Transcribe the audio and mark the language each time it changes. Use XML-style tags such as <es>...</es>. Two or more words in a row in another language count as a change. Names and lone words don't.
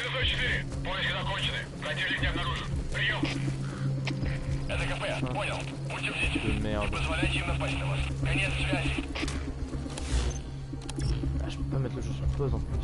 <ru>4, поиски закончены. Противник не обнаружен. Прием. Это КП, понял. Будьте бдительны. Не позволяйте им напасть на вас. Конец связи.</ru> <fr>Ah, je peux pas mettre le jeu sur pause en plus.</fr>